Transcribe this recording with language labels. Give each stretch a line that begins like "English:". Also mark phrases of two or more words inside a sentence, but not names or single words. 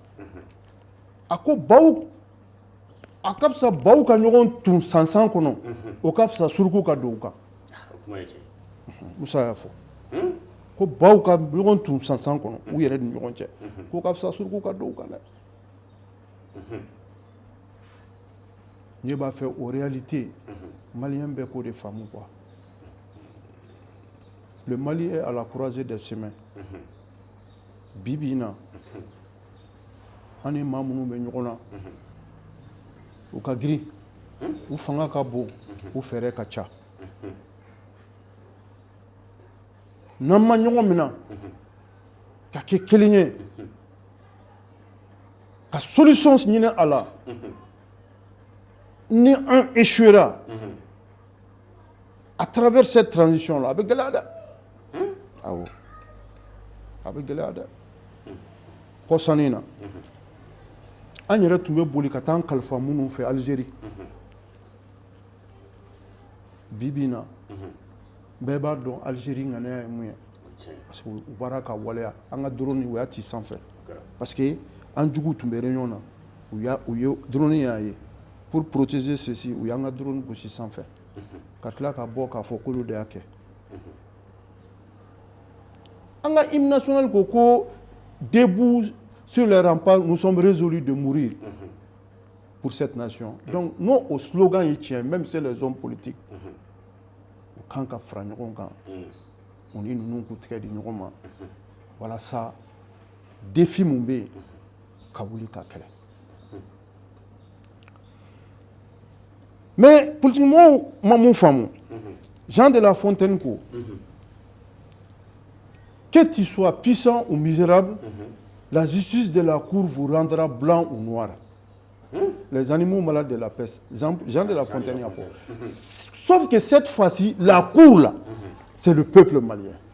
Bambara: A ko baw, a ka fisa baw ka ɲɔgɔn tun sansan kɔnɔ, o ka fisa suruku ka don u kan. Musa y'a fɔ. Ko baw ka ɲɔgɔn tun sansan kɔnɔ, u yɛrɛ ni ɲɔgɔn cɛ, k'o ka fisa suruku ka don u kan dɛ. Ne b'a fɛ o réalité, Malien bɛɛ k'o de faamu quoi.
French: Le Mali est à la croisée des chemins.
Bambara: Bibi in na, an ni maa minnu bɛ ɲɔgɔn na, u ka girin, u fanga ka bon, u fɛɛrɛ ka ca. N'an ma ɲɔgɔn minɛ, ka kɛ kelen ye, ka solution ɲini a la, ni an
French: échouera à travers cette transition là,
Bambara: a bɛ gɛlɛya dɛ. Awɔ, a bɛ gɛlɛya dɛ. Kɔsani in na, an yɛrɛ tun bɛ boli ka taa an kalifa minnu fɛ Algérie. Bibi in na, bɛɛ b'a dɔn Algérie ŋaniya ye mun ye.
French: Parce que
Bambara: u bɔra ka waleya, an ka drone u y'a ci sanfɛ.
French: Parce que
Bambara: an juguw tun bɛ réunion na, u ye drone y'a ye.
French: Pour protéger ceci,
Bambara: u y'an ka drone gosi sanfɛ. Ka tila ka bɔ k'a fɔ k'olu de y'a kɛ. An ka
French: hymne national
Bambara: ko
French: debout sur les remparts, nous sommes résolus de mourir pour cette nation. Donc, non au slogan il tient, même si c'est les hommes politiques.
Bambara: Kan ka fara ɲɔgɔn kan, u ni ninnu k'u tigɛ di ɲɔgɔn ma. Walasa défi mun bɛ yen, ka wuli ka kɛlɛ.
French: Mais politiquement,
Bambara: ma mun faamu, Jean de La Fontaine ko,
French: que tu sois puissant ou misérable, la justice de la cour vous rendra blanc ou noir. Les animaux malades de la peste. Jean de La Fontaine a fait. Sauf que cette fois-ci, la cour là, c'est le peuple malien.